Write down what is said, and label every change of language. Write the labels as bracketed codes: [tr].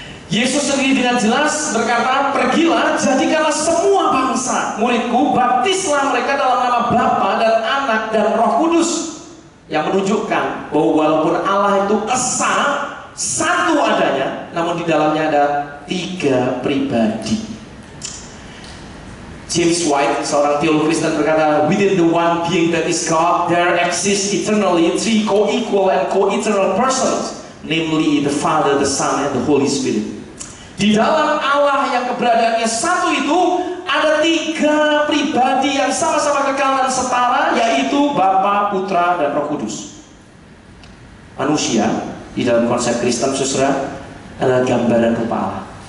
[id] Yesus sendiri dengan jelas berkata, pergilah, jadikanlah semua bangsa muridku, baptislah mereka dalam nama Bapa dan Anak dan Roh Kudus, yang menunjukkan bahwa walaupun Allah itu esa, satu adanya, namun di dalamnya ada 3 pribadi. [en] James White, [id] seorang teolog Kristen, berkata, [en] within the one being that is God, there exist eternally 3 co-equal and co-eternal persons, namely the Father, the Son, and the Holy Spirit. [id] Di dalam Allah yang keberadaannya satu itu, ada 3 pribadi yang sama-sama kekal dan setara, yaitu Bapa, Putra, dan Roh Kudus. Manusia di dalam konsep Kristen, saudara, adalah gambaran rupa Allah.